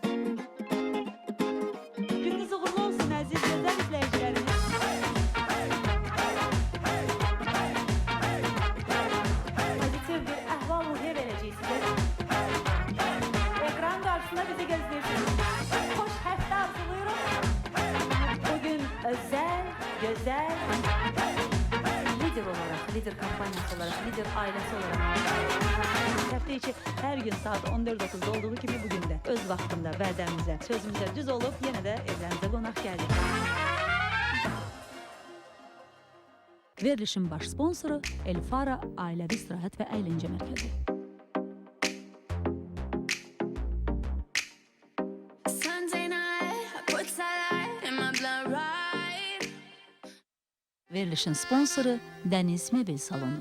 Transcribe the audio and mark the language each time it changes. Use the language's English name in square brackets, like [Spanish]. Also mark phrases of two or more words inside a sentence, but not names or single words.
[Azerbaijani] Gününüz uğurlu olsun, əziz gözəl izləyicilərimiz. Pozitiv bir əhval-ruhiyyə verəcəyik sizə. Ekran qarşısında bizi gözləyirsiniz. Xoş həftə arzulayırıq. [Turkish] Bugün özel, güzel, lider olarak, lider kampanyası olarak, lider ailesi olarak hafta içi her gün saat 14.30'da olduğu gibi bugün de öz vaktinde [Azerbaijani] vədəmizə, sözümüzə düz olub yenə də evlərinizə qonaq gəldik. Verilişin baş sponsoru Elfara Ailəvi İstirahət və Əyləncə Mərkəzi. Verilişin sponsoru Dəniz Mebel Salonu.